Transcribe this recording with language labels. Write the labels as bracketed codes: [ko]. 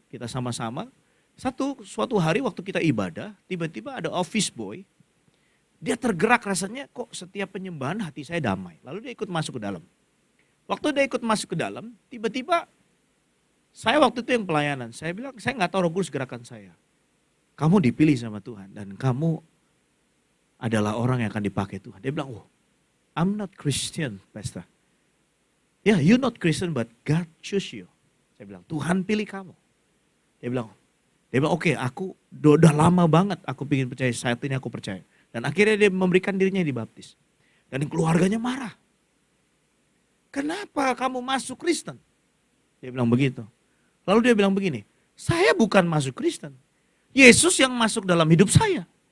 [id] Kita sama-sama. Suatu hari waktu kita ibadah, tiba-tiba ada office boy, dia tergerak rasanya kok setiap penyembahan hati saya damai. Lalu dia ikut masuk ke dalam. Waktu dia ikut masuk ke dalam, tiba-tiba saya waktu itu yang pelayanan, saya bilang saya nggak tahu Roh Kudus gerakan saya. Kamu dipilih sama Tuhan dan kamu adalah orang yang akan dipakai Tuhan. Dia bilang, [en] I'm not Christian, Pastor. Yeah, you're not Christian but God choose you. [id] Saya bilang, Tuhan pilih kamu. Dia bilang, oke, aku udah lama banget aku ingin percaya, saat ini aku percaya. Dan akhirnya dia memberikan dirinya dibaptis. Dan keluarganya marah. Kenapa kamu masuk Kristen? Dia bilang begitu. Lalu dia bilang begini, saya bukan masuk Kristen. Yesus yang masuk dalam hidup saya.